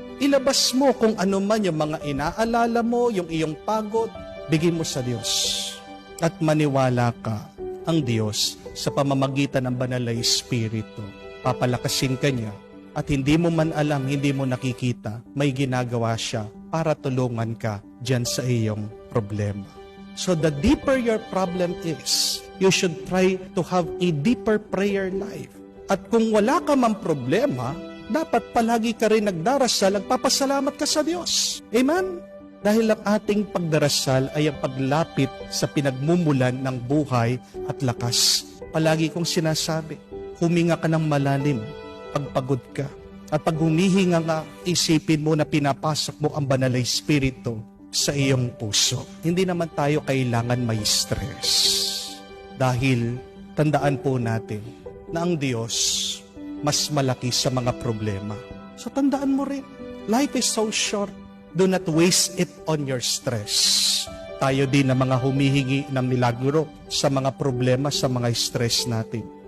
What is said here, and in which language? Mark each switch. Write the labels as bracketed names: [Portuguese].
[Filipino] Ilabas mo kung ano man yung mga inaalala mo, yung iyong pagod, bigay mo sa Diyos. At maniwala ka, ang Diyos sa pamamagitan ng Banal na Espiritu, papalakasin ka niya. At hindi mo man alam, hindi mo nakikita, may ginagawa siya para tulungan ka dyan sa iyong problema. [English] So the deeper your problem is, you should try to have a deeper prayer life. [Filipino] At kung wala ka man problema, dapat palagi ka rin nagdarasal, nagpapasalamat ka sa Diyos. Amen? Dahil ang ating pagdarasal ay ang paglapit sa pinagmumulan ng buhay at lakas. Palagi kong sinasabi, huminga ka ng malalim pagpagod ka. At pag humihinga nga, isipin mo na pinapasok mo ang Banal na Espiritu sa iyong puso. Hindi naman tayo kailangan may stress. Dahil tandaan po natin na ang Diyos mas malaki sa mga problema. So tandaan mo rin, life is so short. [English] Do not waste it on your stress. [Filipino] Tayo din na mga humihingi ng milagro sa mga problema, sa mga stress natin.